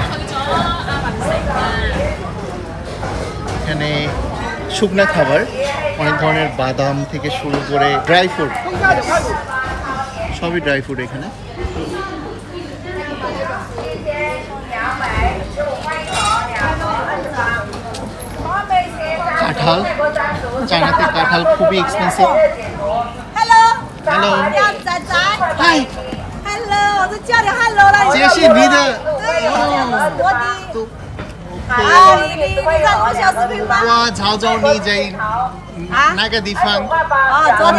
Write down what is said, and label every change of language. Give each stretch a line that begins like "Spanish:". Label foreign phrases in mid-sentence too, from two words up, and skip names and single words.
Bangla: এখানে শুকনা খাবার অনেক ধরনের বাদাম থেকে শুরু করে
English: dry fruit,
Bangla: সবই
English: dry fruit
Bangla: এখানে। কাঁঠাল, চায়নাতে কাঁঠাল খুবই এক্সপেন্সিভ।
Chinese: Hello， Hello，要仔仔。嗨， Hello，我都叫你 Hello 了。这是你的对，我的。都啊，你看我小视频吗？我潮州你在那个地方，啊，昨天